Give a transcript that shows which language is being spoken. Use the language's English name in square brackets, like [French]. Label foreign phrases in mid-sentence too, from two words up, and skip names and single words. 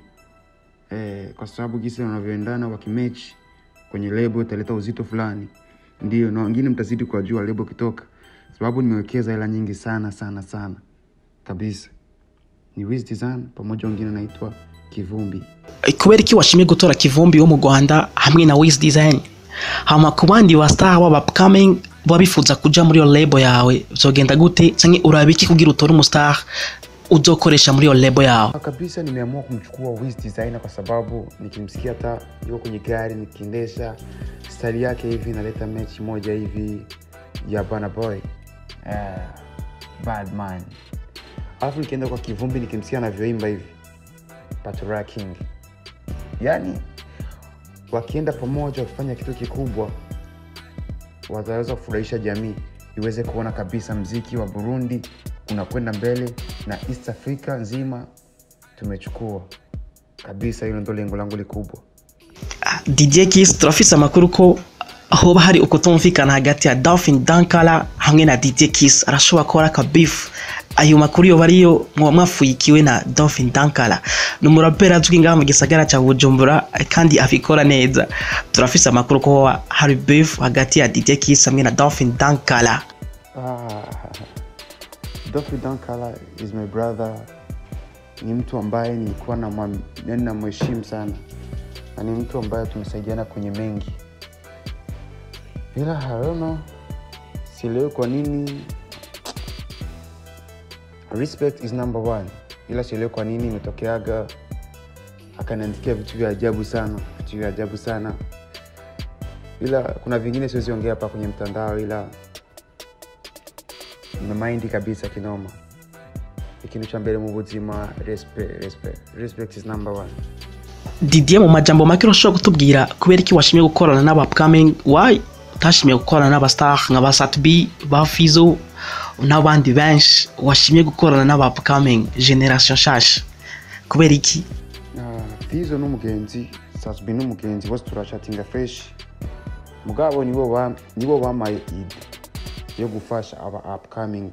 [Swahili] Kwa sababu gisi wanavyoendana wakimatch kwenye lebo italeta uzito fulani. Ndio, na wengine mtazidi kujua lebo kitoka, sababu nimewekeza hela nyingi sana kabisa. Ni Wiz Design pamoja wengine anaitwa Kivumbi. [Rundi] Kubera iki washimye gutora Kivumbi wo mu Rwanda hamwe na Wiz Design? Hama kubandi wa star wa upcoming babifuza kuja muri yo label yawe zogenda gute, canke urabiki kugira utore umustar uzokoresha muri yo label yawe? [Swahili] Kabisa nimeamua kumchukua Wiz Design kwa sababu nikimsikia hata yuko kwenye gari nikiendesha, style yake hivi inaleta match moja hivi ya Burna Boy, Bad Man. Alafu nikienda kwa Kivumbi nikimsikia anavyoimba hivi Patola King, yani wakienda pamoja kufanya kitu kikubwa, wataweza kufurahisha jamii, iweze kuona kabisa muziki wa Burundi unakwenda mbele na East Africa nzima tumechukua kabisa. Hilo ndio lengo langu likubwa. [Rundi] DJ Kiss, turafise amakuru ko hoba hari ukutumvikana hagati ya Dolphin Dankala hamwe na DJ Kiss, arashobora gukora ka beef. Ayo makuru yo bariyo mwafuyikiwe na Dolphin Dankala, numurapera azwi ngaha mu gisagara cha Bujumbura kandi afikora neza. Turafise amakuru ko hari beef hagati ya DJ Kiss hamwe na Dolphin Dankala. [English] Dolphin Dankala is my brother. [Swahili] Ni mtu ambaye nilikuwa na mheshimu sana, na ni mtu ambaye tumesaidiana kwenye mengi, ila [English] I don't know, [Swahili] sielewi kwa nini. [English] Respect is number 1, [Swahili] ila sielewi kwa nini imetokeaga akaniandikia vitu vya ajabu sana, ila kuna vingine siwezi ongea hapa kwenye mtandao, ila nimemind kabisa kinoma. [Rundi] Ikintu cha mbere mu buzima, [English] respect is number 1. [Rundi] Didier, mu majambo make urashobora kutubwira kubera iki washimye gukorana n'aba upcoming, why utashimye gukorana n'abastar nka ba Satbi, ba Fizo n'abandi benshi, washimye gukorana n'aba [English] upcoming generation [Rundi] shasha kubera iki? Fizo n'umugenzi, Satbi n'umugenzi, bose turachattinga fresh, mugabo nibo bamaye ide yo gufasha aba upcoming.